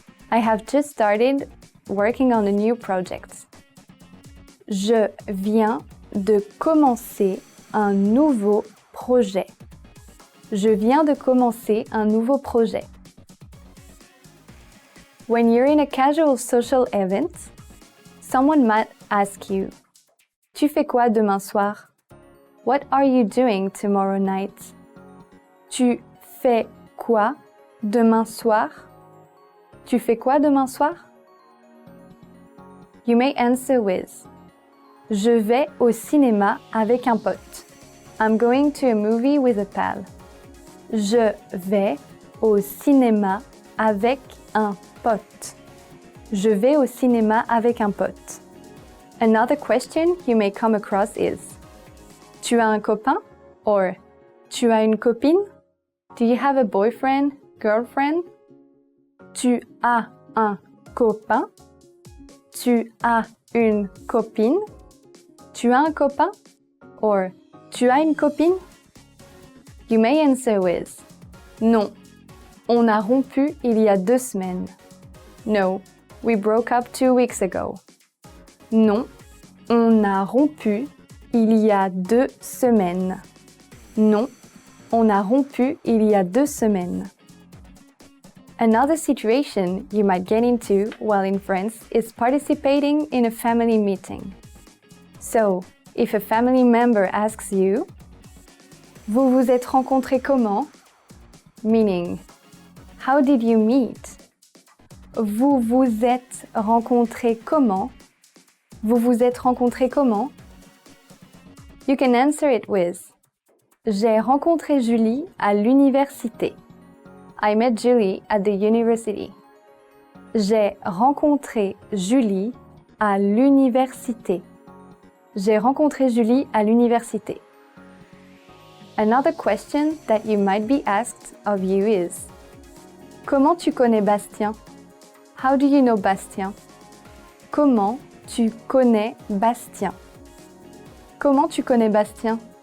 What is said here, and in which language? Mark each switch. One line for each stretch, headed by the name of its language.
English: I have just started working on a new project.
French: Je viens de commencer un nouveau projet. Je viens de commencer un nouveau projet.
English: When you're in a casual social event, someone might ask you,
French: Tu fais quoi demain soir?
English: What are you doing tomorrow night?
French: Tu fais quoi demain soir? Tu fais quoi demain soir?
English: You may answer with
French: Je vais au cinéma avec un pote.
English: I'm going to a movie with a pal.
French: Je vais au cinéma avec un pote. Je vais au cinéma avec un pote.
English: Another question you may come across is
French: Tu as un copain?
English: Or
French: Tu as une copine?
English: Do you have a boyfriend, girlfriend?
French: Tu as un copain? Tu as une copine? Tu as un copain? Or Tu as une copine?
English: You may answer with
French: Non, on a rompu il y a 2 semaines.
English: No, we broke up 2 weeks ago.
French: Non, on a rompu il y a 2 semaines. Non, on a rompu il y a 2 semaines.
English: Another situation you might get into while in France is participating in a family meeting. So, if a family member asks you,
French: Vous vous êtes rencontrés comment?
English: Meaning, how did you meet?
French: Vous vous êtes rencontrés comment? Vous vous êtes rencontrés comment?
English: You can answer it with
French: J'ai rencontré Julie à l'université.
English: I met Julie at the university.
French: J'ai rencontré Julie à l'université. J'ai rencontré Julie à l'université.
English: Another question that you might be asked of you is
French: Comment tu connais Bastien?
English: How do you know Bastien?
French: Comment tu connais Bastien? Comment tu connais Bastien?